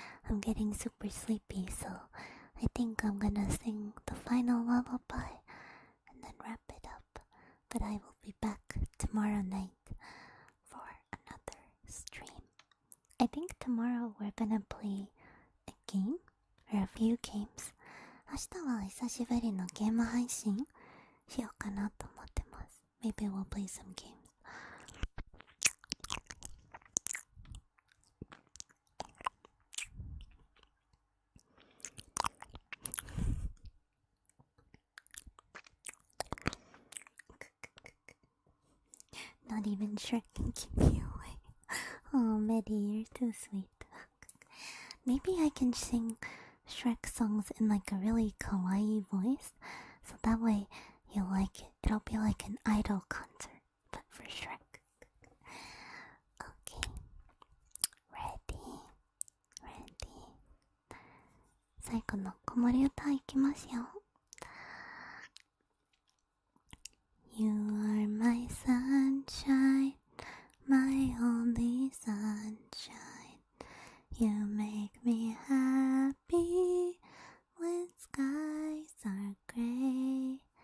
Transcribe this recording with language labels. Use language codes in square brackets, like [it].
[en] I'm getting super sleepy, so I think I'm gonna sing the final lullaby and then wrap it up. But I will be back tomorrow night for another stream. I think tomorrow we're gonna play a game or a few games. [ja] 明日は久しぶりのゲーム配信しようかなと思ってます。 [en] Maybe we'll play some games. Not even Shrek can keep me away. Oh, Medi, you're too sweet. Maybe I can sing Shrek songs in like a really kawaii voice, so that way you'll like it. It'll be like an idol concert, but for Shrek. Okay. Ready. [ja] 最後の子守歌いきますよ。 [en] You are my sunshine, my only sunshine. You make me happy when skies are gray.